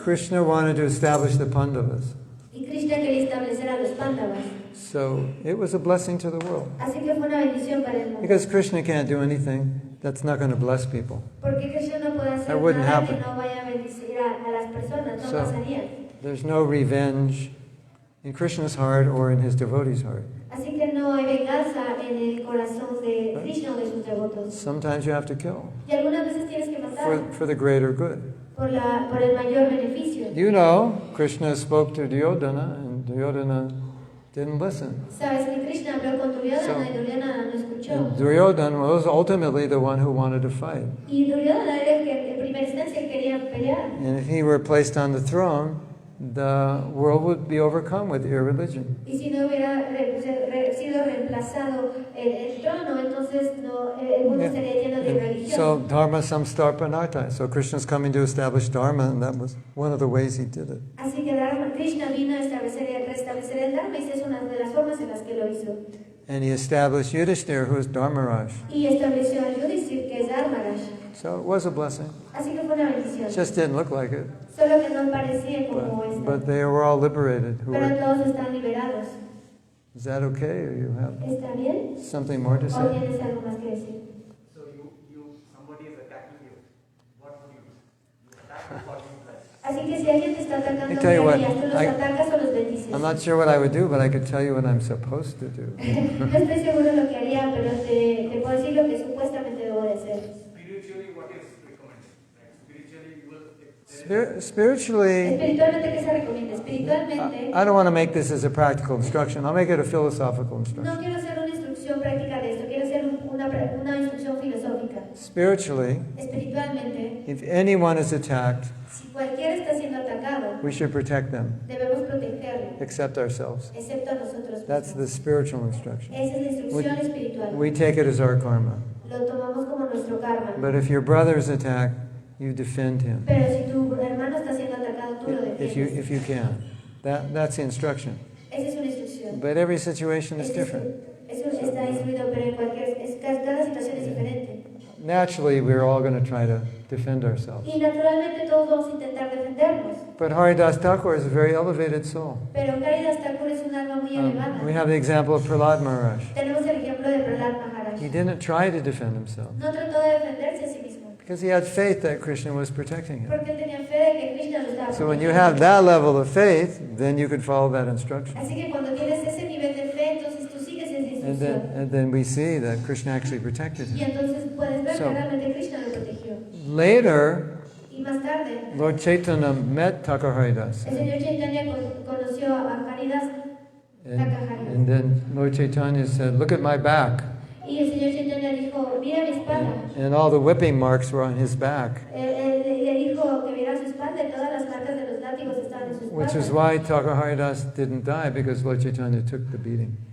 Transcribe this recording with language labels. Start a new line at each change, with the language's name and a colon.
English: Krishna wanted to establish the Pandavas.
Spanish: Y Krishna quería establecer a los Pándavas.
English: So it was a blessing to the world.
Spanish: Así que fue una bendición para el mundo.
English: Because Krishna can't do anything that's not going to bless people.
Spanish: Porque Krishna no puede hacer
English: That wouldn't
Spanish: nada
English: happen.
Spanish: que no vaya a bendecir a las personas, no
English: So-
Spanish: pasaría.
English: There's no revenge in Krishna's heart or in his devotees' heart.
Spanish: Así que no hay venganza en el corazón de Krishna o de sus devotos.
English: Sometimes you have to kill
Spanish: Y algunas veces tienes que matar
English: for the greater good.
Spanish: por el mayor beneficio.
English: You know, Krishna spoke to Duryodhana and Duryodhana didn't listen.
Spanish: Sabes que Krishna habló con Duryodhana y Duryodhana no escuchó.
English: And Duryodhana was ultimately the one who wanted to fight.
Spanish: Y Duryodhana era el que en primera instancia quería pelear.
English: And if he were placed on the throne, the world would be overcome with irreligion.
Spanish: Y si no hubiera sido reemplazado el trono, entonces el mundo estaría lleno de
English: And
Spanish: religión.
Sanskrit: so dharma samstarpanarta.
English: So Krishna's coming to establish dharma, and that was one of the ways he did it.
Spanish: Así que Krishna vino a restablecer el Dharma y esa es una de las formas en las que lo hizo.
English: And he established Yudhishthira, who is Dharmaraj.
Spanish: Y estableció a Yudhishthira, que es Dharmaraj.
English: So it was a blessing.
Spanish: Así que fue una bendición.
English: It just didn't look like it.
Spanish: Solo que no parecía como esta.
English: But they were all liberated.
Spanish: Pero todos están liberados.
English: Is that okay? Or you have
Spanish: ¿Está bien?
English: something more to
Spanish: ¿O
English: say?
Spanish: tienes algo más que decir?
English: So somebody is attacking you. What would you do? You attack or you bless?
Spanish: Así que si alguien te está atacando,
English: I tell you what,
Spanish: ¿tú los atacas o los bendices?
English: I'm not sure what I would do, but I could tell you what I'm supposed to do.
Spanish: No estoy seguro lo que haría, pero te puedo decir lo que supuestamente debo de hacer.
English: Spiritually, what is recommended? Like spiritually, you will. Spiritually,
Spanish: Espiritualmente, ¿qué se recomienda? Espiritualmente,
English: I don't want to make this as a practical instruction. I'll make it a philosophical
Spanish: no
English: instruction.
Spanish: quiero hacer una instrucción práctica de esto, quiero hacer una instrucción filosófica.
English: Spiritually,
Spanish: Espiritualmente,
English: if anyone is attacked,
Spanish: si cualquiera está siendo atacado,
English: we should protect them,
Spanish: debemos protegerlo,
English: except ourselves.
Spanish: excepto a nosotros
English: That's the
Spanish: mismos.
English: spiritual instruction.
Spanish: Esa es la instrucción espiritual.
English: We take it as our karma.
Spanish: Lo tomamos como nuestro karma.
English: But if your brother is attacked, you defend him
Spanish: Pero si tu hermano está siendo atacado, tú lo defiendes.
English: if you can. That's the instruction.
Spanish: Esa es una instrucción.
English: But every situation is
Spanish: Eso
English: different.
Spanish: está instruido, pero en cada situación es diferente.
English: Naturally, we're all going to try to defend ourselves.
Spanish: Y naturalmente todos vamos a intentar defendernos.
English: But Haridas Thakur is a very elevated soul.
Spanish: Pero Haridas Thakur es un alma muy elevada.
English: We have the example of Prahlad Maharaj.
Spanish: Tenemos el ejemplo de Prahlad Maharaj.
English: He didn't try to defend himself
Spanish: No trató de defenderse a sí mismo,
English: because he had faith that Krishna was protecting him.
Spanish: porque él tenía fe de que Krishna lo estaba
English: So when you
Spanish: protegiendo.
English: have that level of faith, then you could follow that instruction.
Spanish: Así que cuando tienes ese nivel de fe, entonces tú sigues esa instrucción.
English: And then we see that Krishna actually protected
Spanish: Y
English: him.
Spanish: entonces puedes ver
English: So-
Spanish: que realmente Krishna lo protegió.
English: Later,
Spanish: Y más tarde,
English: Lord Chaitanya met Thakur Haridas.
Spanish: el señor Chaitanya conoció a Haridas
English: And then Lord Chaitanya said, "Look at my back."
Spanish: y el señor Chaitanya dijo, mira mi espalda.
English: And all the whipping marks were on his back,
Spanish: Le dijo que viera su espalda y todas las marcas de los látigos estaban en su espalda.
English: which is why Thakur Haridas didn't die, because Lord Chaitanya took the beating.